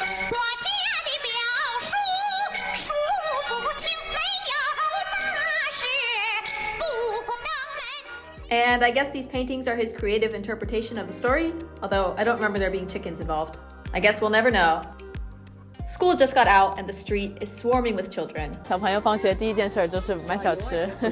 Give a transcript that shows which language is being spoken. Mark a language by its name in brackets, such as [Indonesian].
[Chinese] 我家的表叔数不清，没有大事不登门。 [English] And I guess these paintings are his creative interpretation of the story, although I don't remember there being chickens involved. I guess we'll never know. School just got out and the street is swarming with children. [Chinese] 小朋友放学第一件事就是买小吃。